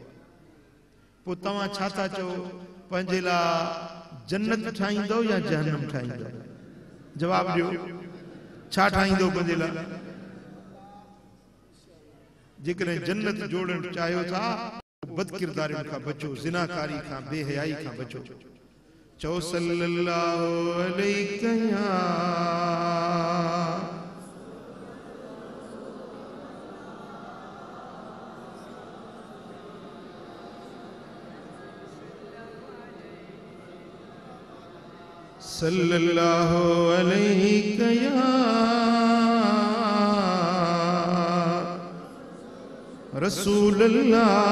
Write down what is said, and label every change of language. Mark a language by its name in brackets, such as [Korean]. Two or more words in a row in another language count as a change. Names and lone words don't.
[Sindhi] पोइ तव्हां छा था चओ, पंहिंजे लाइ जन्नत ठाहींदो या जहन्नम ठाहींदो? जवाब ॾियो, छा ठाहींदो पंहिंजे लाइ? जेकॾहिं जन्नत जोड़ण चाहियो था, बदकिरदारियुनि खां बचो, ज़िनाकारी खां, बेहयाई खां बचो। [Arabic] चओ صلى الله عليه يا صلى الله عليه يا رسول الله.